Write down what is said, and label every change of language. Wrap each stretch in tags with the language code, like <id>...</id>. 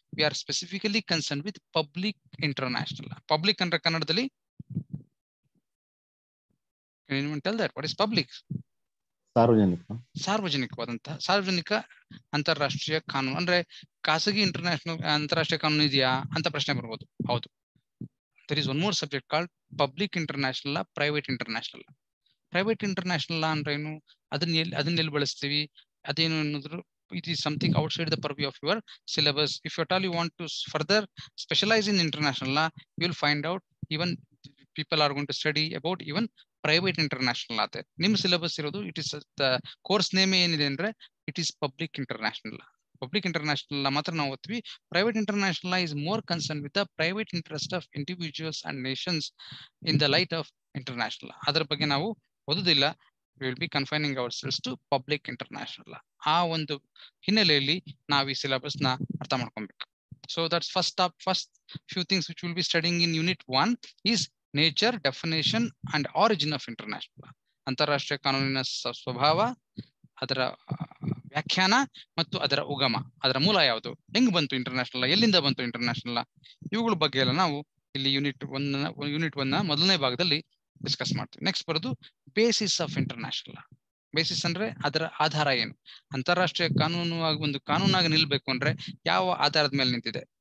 <en>We are specifically concern with public international law. Public</en> <kn>ಅಂದ್ರೆ ಕನ್ನಡದಲ್ಲಿ</kn> <en>Tell that what is public?</en> <kn>ಸಾರ್ವಜನಿಕವಾದಂತಹ, ಸಾರ್ವಜನಿಕ ಅಂತಾರಾಷ್ಟ್ರೀಯ ಕಾನೂನು ಅಂದ್ರೆ ಖಾಸಗಿ ಅಂತಾರಾಷ್ಟ್ರೀಯ ಕಾನೂನು ಇದೆಯಾ ಅಂತ ಪ್ರಶ್ನೆ ಬರ್ಬೋದು.</kn> <en>ಹೌದು, there is one more subject called public international law, private international law. Private international law</en> <kn>ಅಂದ್ರೆ ಏನು, ಅದನ್ನ ಎಲ್ಲಿ ಬಳಸ್ತೀವಿ, ಅದೇನು ಅನ್ನೋದ್ರ,</kn> <en>it is something outside the purview of your syllabus. If at all you want to further specialize in international law, you will find out even people are going to study about even private international law.</en> <kn>ನಿಮ್ಮ syllabus ಇರೋದು,</kn> <en>it is the course name</en> <kn>ಏನಿದೆ ಅಂದ್ರೆ</kn> <en>It is public international law. Public international law</en> <kn>ಮಾತ್ರ ನಾವು ಓದ್ತೀವಿ.</kn> <en>Private international law is more concern with the private interest of individuals and nations in the light of international law.</en> <kn>ಅದರ ಬಗ್ಗೆ ನಾವು ಓದುದಿಲ್ಲ.</kn> <en>we will be confining ourselves to public international law.</en> <kn>ಆ ಒಂದು ಹಿನ್ನೆಲೆಯಲ್ಲಿ ನಾವು ಈ ಸಿಲೆಬಸ್ ನ ಅರ್ಥ ಮಾಡ್ಕೊಬೇಕು.</kn> <en>So that's first few things which we'll be studying in unit 1 is nature, definition and origin of international law.</en> <kn>ಅಂತಾರಾಷ್ಟ್ರೀಯ ಕಾನೂನಿನ ಸ್ವಭಾವ, ಅದರ ವ್ಯಾಖ್ಯಾನ ಮತ್ತು ಅದರ ಉಗಮ, ಅದರ ಮೂಲ ಯಾವುದು, ಹೆಂಗ್ ಬಂತು ಇಂಟರ್ನ್ಯಾಷನಲ್ ಲಾ, ಎಲ್ಲಿಂದ ಬಂತು ಇಂಟರ್ನ್ಯಾಷನಲ್ ಲಾ, ಇವುಗಳ ಬಗ್ಗೆ ಎಲ್ಲ ನಾವು ಇಲ್ಲಿ ಯೂನಿಟ್ 1 ನ ಮೊದಲನೇ ಭಾಗದಲ್ಲಿ ಡಿಸ್ಕಸ್ ಮಾಡ್ತೀವಿ. ನೆಕ್ಸ್ಟ್ ಬರೋದು basis of international law. Basis ಅಂದ್ರೆ ಅದರ ಆಧಾರ ಏನು, ಅಂತಾರಾಷ್ಟ್ರೀಯ ಕಾನೂನು ಒಂದು ಕಾನೂನಾಗಿ ನಿಲ್ಬೇಕು ಅಂದ್ರೆ ಯಾವ ಆಧಾರದ ಮೇಲೆ ನಿಂತಿದೆ.</kn>